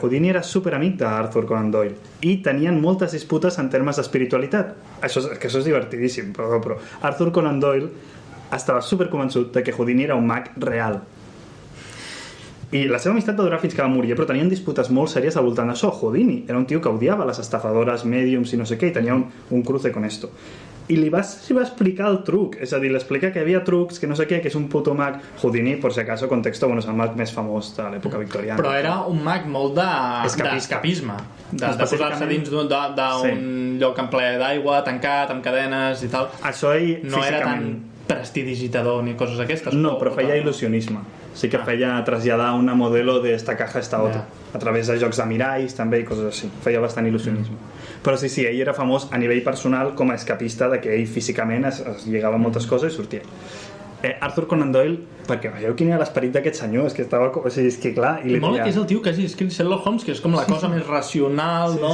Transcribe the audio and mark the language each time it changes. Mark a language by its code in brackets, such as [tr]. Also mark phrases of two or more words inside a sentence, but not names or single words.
[ca] Houdini era superamic d'Arthur Conan Doyle i tenien moltes disputes en termes d'espiritualitat. Això és divertidíssim, però Arthur Conan Doyle estava superconvençut de que Houdini era un mag real. I la seva amistat va durar fins que va morir, però tenien disputes molt sèries al voltant d'això. Houdini era un tio que odiava les estafadores, mèdiums i no sé què, i tenia un cruce [es] con esto. [ca] I li va explicar el truc, és a dir, l'explica que hi havia trucs, que no sé què, que és un puto mag. [es] Houdini, por si acaso, contexto, [ca] és el mag més famós de l'època victoriana. Però era un mag molt d'escapisme, de posar-se dins d'un lloc en ple d'aigua, tancat, amb cadenes i tal. Això ell, no era tan prestidigitador ni coses d'aquestes. No, però feia il·lusionisme. Sí que feia traslladar [es] una modelo de esta caja a esta otra, [ca] a través de jocs de miralls també i coses així. Feia bastant il·lusionisme. Però sí, ell era famós a nivell personal com a escapista, de que ell físicament es lligava moltes coses i sortia. Arthur Conan Doyle, perquè veieu quin era l'esperit d'aquest senyor, és que estava... O sigui, és que clar... I mola que és el tio que hagi escrit Sherlock Holmes, que és com la cosa més racional, no?